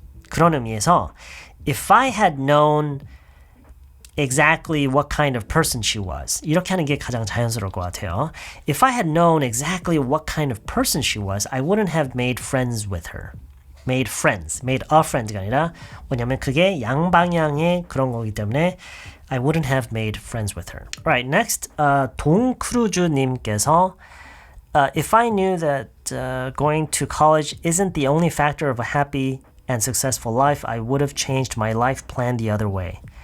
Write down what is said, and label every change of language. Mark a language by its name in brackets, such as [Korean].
[Korean] 그런 의미에서, [English] if I had known exactly what kind of person she was. [Korean] 이렇게 하는 게 가장 자연스러울 것 같아요. [English] If I had known exactly what kind of person she was, I wouldn't have made friends with her. made a friend [Korean] 가 아니라 뭐냐면 그게 양방향의 그런 거기 때문에 [English] I wouldn't have made friends with her. Right, next, 동크루즈님께서 if I knew that going to college isn't the only factor of a happy and successful life, I would have changed my life plan the other way.